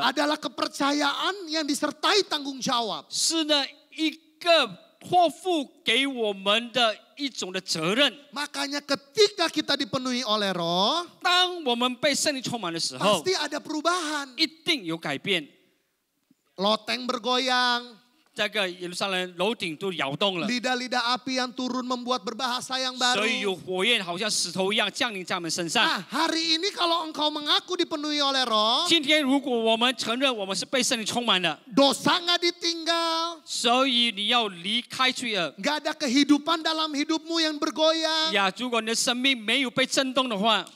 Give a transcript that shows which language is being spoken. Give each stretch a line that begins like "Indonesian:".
Indonesian: adalah kepercayaan yang disertai tanggung jawab.
Chinese: 是呢一个托付给我们的一种的责任。
Indonesian: Makanya ketika kita dipenuhi oleh roh,
Chinese: 当我们被圣灵充满的时候，
Indonesian: pasti ada perubahan.
Chinese: 一定有改变。
Indonesian: Loteng bergoyang,
Chinese: 这个耶路撒冷楼顶都摇动了，
Indonesian: lidah-lidah api yang turun membuat berbahasa yang baru.
Chinese: 所以有火焰好像石头一样降临在我们身上。
Indonesian: Nah, hari ini kalau engkau mengaku dipenuhi oleh roh,
Chinese: 今天如果我们承认我们是被圣灵充满的，
Indonesian: dosa nggak ditinggal,
Chinese: 所以你要离开罪恶
Indonesian: nggak ada kehidupan dalam hidupmu yang bergoyang.
Chinese: 呀。如果你的生命没有被震动的话，